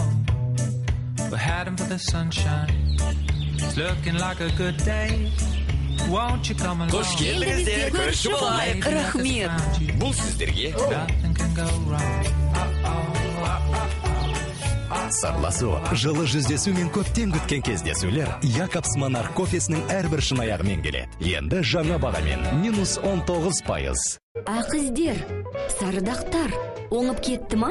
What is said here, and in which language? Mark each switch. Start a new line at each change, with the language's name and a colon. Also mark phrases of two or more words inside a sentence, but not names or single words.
English: We're heading for the sunshine. It's looking like a good day. Won't you come along?
Kazakh: Қош келдіңіздер, көрші болайық. Рахмет. Бұл сіздерге.
English: Nothing can go wrong.
Kazakh: Сырласу, жылы жүздесу мен көптен күткен кездесулер Якобс Монарх кофесінің әрбір шынаяғымен келеді. Енді жаңа бағамен -19%. Ақ іздер, сарыдақтар, оңып кетті ма?